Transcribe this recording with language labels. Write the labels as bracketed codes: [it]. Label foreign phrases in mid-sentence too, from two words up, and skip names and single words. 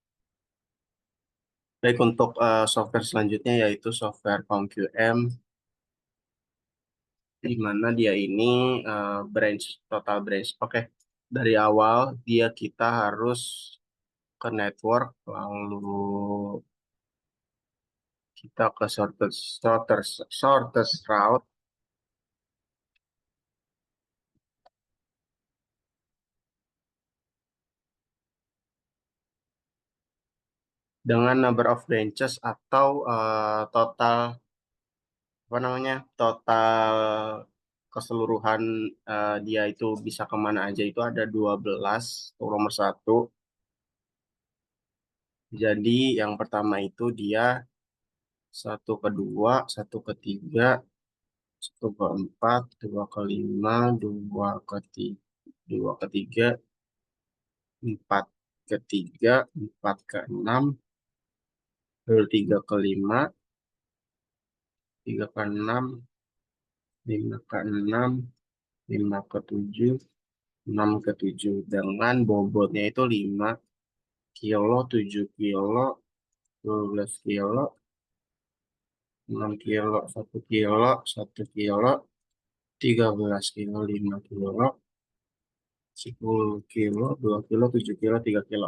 [id] Baik untuk software selanjutnya yaitu software POMQM, di mana dia ini [en] total branch. [id] Oke, dari awal kita harus ke network, lalu kita ke [en] shortest route [id] dengan [en] number of branches [id] atau total total keseluruhan dia itu bisa kemana aja itu ada 12 untuk nomor satu. Jadi yang pertama itu dia satu ke dua, satu ke tiga, satu ke empat, dua ke lima, dua ke tiga, empat ke tiga, empat ke enam, lalu tiga ke lima, tiga ke enam, lima ke enam, lima ke tujuh, enam ke tujuh dengan bobotnya itu lima. kilo, 7 kilo, 12 kilo, 6 kilo, 1 kilo, 1 kilo, 13 kilo, 5 kilo, 10 kilo, 2 kilo, 7 kilo, 3 kilo.